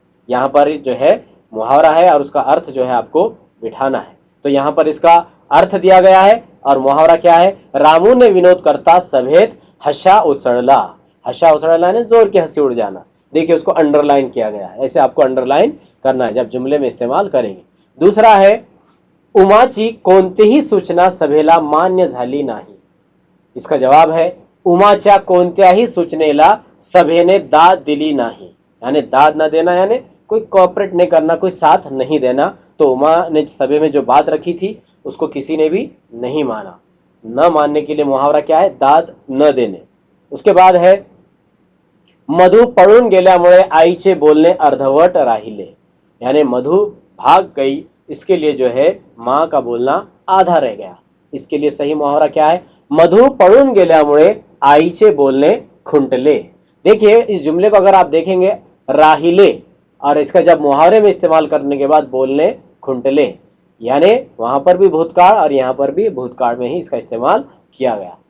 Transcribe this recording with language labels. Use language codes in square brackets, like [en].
[hi] यहां पर जो है मुहावरा है और उसका अर्थ जो है आपको बिठाना है। तो यहां पर इसका अर्थ दिया गया है और मुहावरा क्या है, [mr] रामू ने विनोद करताच सभेत हंसा उसड़ला। [hi] हंसा उसड़ला ने जोर की हंसी उड़ जाना। देखिए उसको अंडरलाइन किया गया है, ऐसे आपको अंडरलाइन करना है जब जुमले में इस्तेमाल करेंगे। दूसरा है [mr] उमाची कोणतीही सूचना सभेला मान्य झाली नाही। [hi] इसका जवाब है [mr] उमाच्या कोणत्याही सूचनेला सभेने दाद दिली नाही। [hi] यानी दाद न देना यानी कोई कोऑपरेट नहीं करना, कोई साथ नहीं देना। तो उमा ने सभा में जो बात रखी थी उसको किसी ने भी नहीं माना। न मानने के लिए मुहावरा क्या है, दाद न देने। उसके बाद है [mr] मधु पळून गेल्यामुळे आईचे बोलणे अर्धवट राहिले। [hi] यानी मधु भाग गई, इसके लिए जो है मां का बोलना आधा रह गया। इसके लिए सही मुहावरा क्या है, [mr] मधु पळून गेल्यामुळे आईचे बोलणे खुंटले। [hi] देखिए इस जुमले को अगर आप देखेंगे राहिले और इसका जब मुहावरे में इस्तेमाल करने के बाद बोलने खुंटले, यानी वहां पर भी भूतकाल और यहां पर भी भूतकाल में ही इसका इस्तेमाल किया गया।